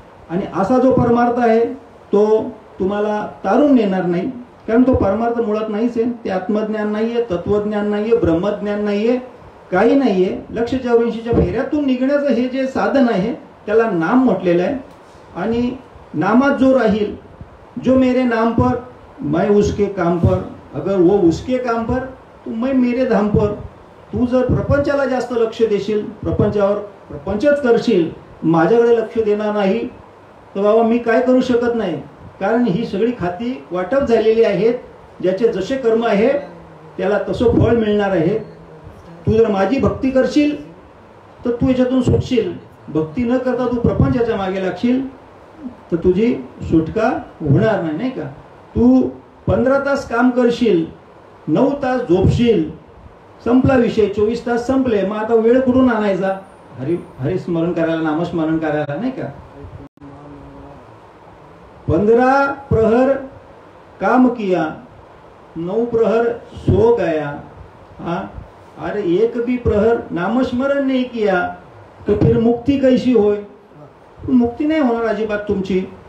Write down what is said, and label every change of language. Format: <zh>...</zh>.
<mr>आणि असा जो परमार्थ आहे तो तुम्हाला तारून नेणार नाही, कारण तो परमार्थ मुळात नाहीच आहे. ते आत्मज्ञान नाहीये, तत्वज्ञान नाहीये, ब्रह्मज्ञान नाहीये, काही नाहीये. 184च्या फेऱ्यातून निघण्याचं हे जे साधन आहे त्याला नाम म्हटलेलं आहे. आणि नामात जो राहील,</mr> <hi>जो मेरे नाम पर मैं उसके काम पर, अगर वो उसके काम पर तो मैं मेरे धाम पर.</hi> <mr>तू जर प्रपंचाला जास्त लक्ष देशील, प्रपंचावर प्रपंचच करशील, माझ्याकडे लक्ष देणार नाही, तर बाबा मी काय करू शकत नाही, कारण ही सगळी खाती वाटप झालेली आहेत. ज्याचे जसे कर्म आहे त्याला तसं फळ मिळणार आहे. तू जर माझी भक्ती करशील तर तू याच्यातून सुटशील, भक्ती न करता तू प्रपंचाच्या मागे लागशील तर तुझी सुटका होणार नाही, नाही का. तू 15 तास काम करशील, 9 तास झोपशील, संपला विषय, 24 तास संपले. मग आता वेळ कुठून आणायचा हरिस्मरण करायला, नामस्मरण करायला, नाही का.</mr> <hi>15 प्रहर काम किया, 9 प्रहर सो गया. हाँ, अरे एक भी प्रहर नामस्मरण नहीं किया तो फिर मुक्ति कैसी होय.</hi> <mr>मुक्ती नाही होणार अजिबात तुमची.</mr>